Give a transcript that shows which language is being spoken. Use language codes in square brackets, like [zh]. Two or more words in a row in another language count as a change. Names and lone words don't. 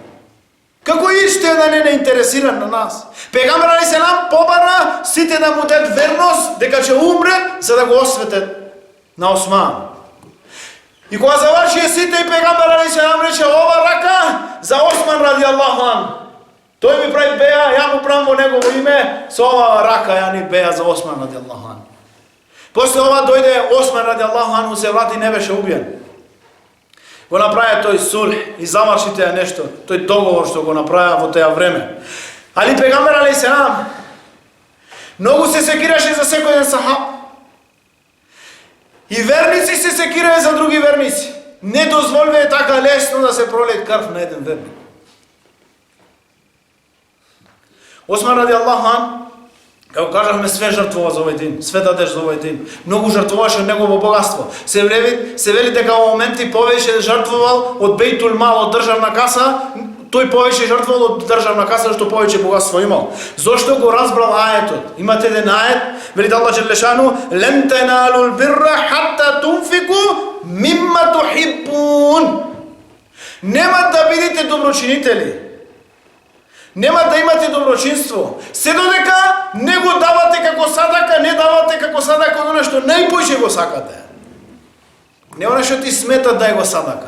[mk] Како иште да не интересиран на нас. Пегамбер алейхиссалам побара сите да му дадат верност дека ќе умре за да го осветат на Осман. И кога заврши сите и пегамбер алейхиссалам рече ова рака за Осман [ar] رضي الله عنه. [mk] Тој ми прави беа, ја му правам во негово име, со ова рака ја ни беа за Осман [ar] رضي الله عنه. [mk] После ова дојде Осман [ar] رضي الله عنه, [mk] се врати, не беше убиен. Го направи тој сулх и заврши теја нешто, тој договор што го направи во теја време. Али пегамбер алейхиссалам многу се секираше за секој еден сахаб. И верници се секираат за други верници. Не дозволваат така лесно да се пролее крв на еден верник. Осман [ar] رضي الله عنه, [mk] како кажавме, све жртвува за овој дин, све дадеш за овој дин. Многу жртвуваше од негово богатство. Се вели дека во моменти повеќе жртвувал од Бейтул Мал, од државна каса, тој повеќе жртвувал од државна каса што повеќе богатство имал. Зошто го разбрал аетот? Имате еден ает, вели [ar] الله جل شأنه: "لن تنالوا البر حتى تنفقوا مما تحبون." [mk] Нема да бидете доброчинители. Нема да имате доброчинство. Се додека не го давате како садака, не давате како садака оно што најпојше го сакате. Не оно што ти смета дај го садака.